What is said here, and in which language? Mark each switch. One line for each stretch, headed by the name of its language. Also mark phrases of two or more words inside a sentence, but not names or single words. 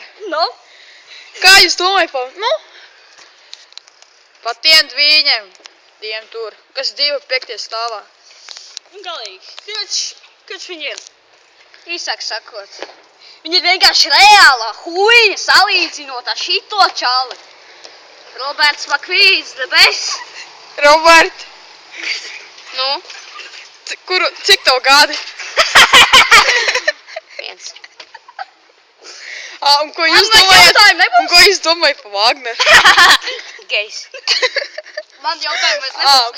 Latvian: Kā jūs domājat pa tiem dvīņiem? Tiem tur, kas 2.5. stāvā. Galīgi. Kāds viņi ir? Īsāk sakot. Viņi ir vienkārši reālā huīņa salīdzinot ar šito čali. Roberts Makvīns,
English: the best.
Latvian: Robert. Nu? Cik tev gadi? 1. Un ko jūs domājat pa Vāgneru? Gejs. Man jautājumais nebūs.